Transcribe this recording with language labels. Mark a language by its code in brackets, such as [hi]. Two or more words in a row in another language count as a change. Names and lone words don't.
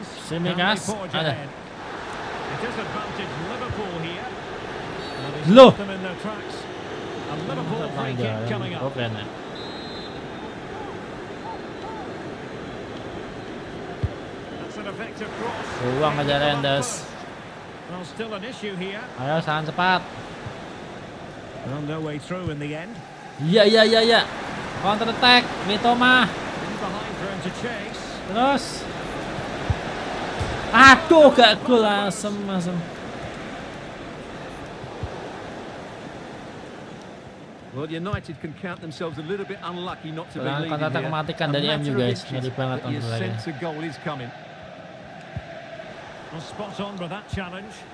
[en] Simikas. Can they forge [id] Ada. [en] ahead? It is advantage Liverpool here. And they [id] Loh. [en] stop them in their tracks. A Liverpool free kick coming up. [id] Oke nih. [en] That's an effective cross. [id] Ruang aja Rendes. [en] Well, still an issue here. [id] Ayo sangat cepat. [en] Well, no way through in the end. [id] Iya. [en] Counter attack [id] Mitoma. [en] In behind for him to chase. [id] Terus. Aduh, gak gol asem. [en] Well, United can count themselves a little bit unlucky not to be leading Counter attack here. [id] mematikan [en] A [id] dari [en] matter [id] MU [en] of [id] guys. [en] inches, [id] Ngeri banget [en] but you counter attack-nya. sense a goal is coming. Well, spot on with that challenge.